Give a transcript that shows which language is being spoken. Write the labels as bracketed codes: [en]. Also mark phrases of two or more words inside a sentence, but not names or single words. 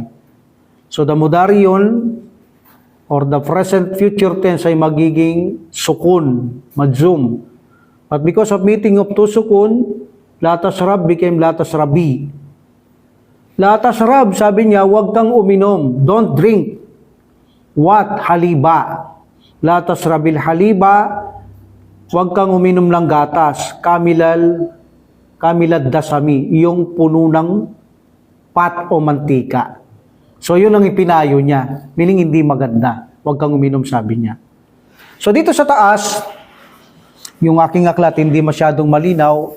[en] So the mudariyon, or the present future tense [tl] ay magiging [en] sukun, madzum. But because of meeting of two sukun, [ar] لا تشرب [en] became [ar] لا تشربِ. لا تشرب, [tl] sabi niya, huwag kang uminom. [en] Don't drink. What? [ar] حليبا لا تشرب الحليب, [tl] huwag kang uminom ng gatas. [ar] كامل الدسم, [tl] yung puno ng pat o mantika. So yun ang ipinayo niya, meaning hindi maganda. Huwag kang uminom, sabi niya. So dito sa taas, yung aking aklat hindi masyadong malinaw.